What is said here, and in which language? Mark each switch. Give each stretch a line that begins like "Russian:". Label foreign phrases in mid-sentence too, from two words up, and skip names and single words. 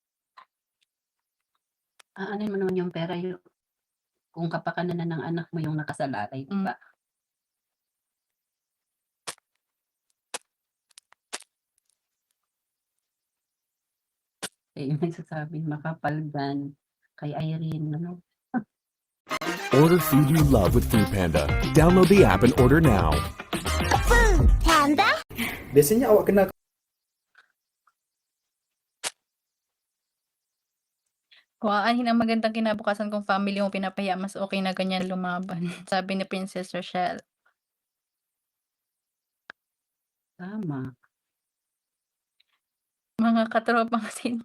Filipino: Aanhin mo naman yung pera kung kapakanan na ng anak mo yung nakasalalay, di ba? Eh, yung nagsasabing makapal gan kay Irene, ano?
English: Order food you love with Food Panda. Download the app and order now.
Malay: Biasanya awak kena
Filipino: Kuhaan ang magandang kinabukasan kung family mo pinapahiya, mas okey na ganyan lumaban, sabi ni Princess Rochelle. Tama. Mga katropang St.